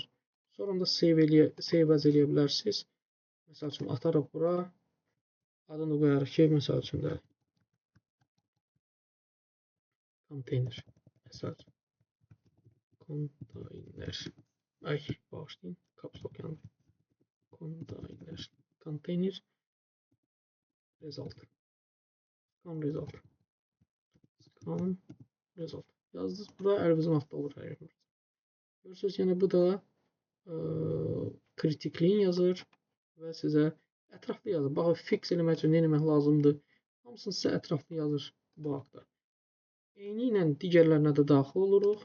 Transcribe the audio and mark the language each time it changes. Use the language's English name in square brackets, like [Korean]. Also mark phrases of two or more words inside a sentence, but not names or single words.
[Azerbaijani] Sonra da [English] save as [Azerbaijani] eləyə bilərsiniz. Məsəl üçün, atarıq bura, Adını qoyarıq ki, məsəl üçün də konteyner. Məsəl üçün konteyner. Ay, bağışlayın. [English] Caps lock [Azerbaijani] yandı. Konteyner. [English] Konteyner result. Scan result. Scan result. [Azerbaijani] Yazdınız. Bura əlinizin altında olur hər yer. Görürsünüz, yəni bu da kritikliyin yazır və sizə ətraflı yazır. Baxın, fix eləmək üçün nə etmək lazımdır? Hamısını sizə ətraflı yazır bu haqda. Eyni ilə digərlərinə də daxil oluruq.